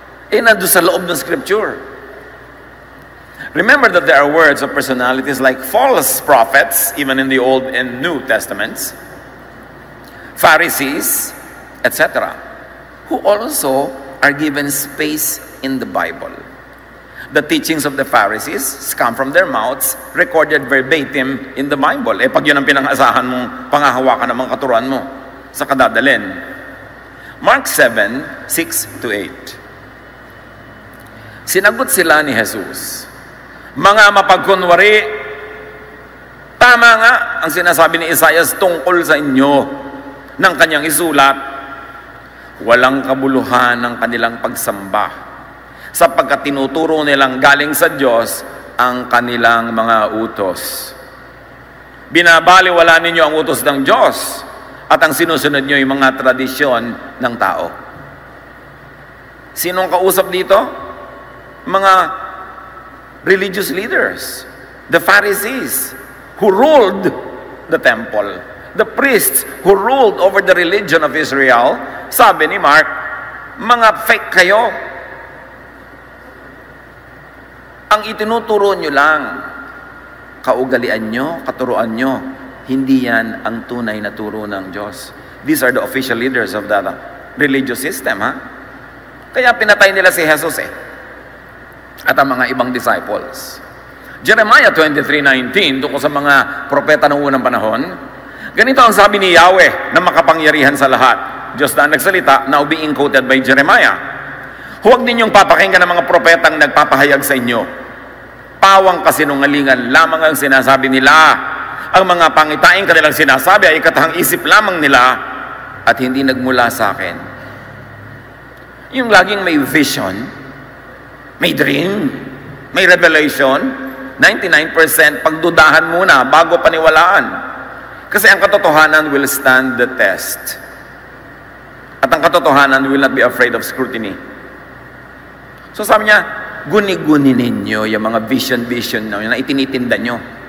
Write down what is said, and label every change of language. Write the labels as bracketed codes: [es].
[tl] Eh, nandun sa loob ng Scripture. [en] Remember that there are words of personalities like false prophets, even in the Old and New Testaments, Pharisees, etc., who also are given space in the Bible. The teachings of the Pharisees come from their mouths, recorded verbatim in the Bible. [tl] Eh, pag yun ang pinangasahan mong pangahawakan ng mga katuruan mo sa kadadalin. Mark 7:6-8. Sinagot sila ni Jesus, mga mapagkunwari, tama nga ang sinasabi ni Isaias tungkol sa inyo ng kanyang isulat, walang kabuluhan ng kanilang pagsamba, sapagkat tinuturo nilang galing sa Diyos ang kanilang mga utos. Binabaliwala ninyo ang utos ng Diyos at ang sinusunod nyo yung mga tradisyon ng tao. Sinong kausap dito? [en] Mga religious leaders, the Pharisees, who ruled the temple, the priests who ruled over the religion of Israel. [tl] Sabi ni Mark, mga fake kayo. Ang itinuturo nyo lang, kaugalian nyo, katuruan nyo, hindi yan ang tunay na turo ng Diyos. [en] These are the official leaders of the religious system, ha? [tl] Kaya pinatay nila si Jesus at ang mga ibang disciples. Jeremiah 23:19, doon sa mga propeta ng unang panahon, ganito ang sabi ni Yahweh na makapangyarihan sa lahat. [en] Diyos na nagsalita, now being quoted by Jeremiah. [tl] Huwag ninyong papakinggan ng mga propetang nagpapahayag sa inyo. Pawang kasinungalingan lamang ang sinasabi nila. Ang mga pangitaing kanilang sinasabi ay katahang isip lamang nila at hindi nagmula sa akin. Yung laging may vision, May dream, may revelation. 99% pagdudahan muna bago paniwalaan. [en] Kasi ang katotohanan will stand the test. At ang katotohanan will not be afraid of scrutiny. [tl] So sabi niya, guni-guni ninyo yung mga vision na itinitinda nyo.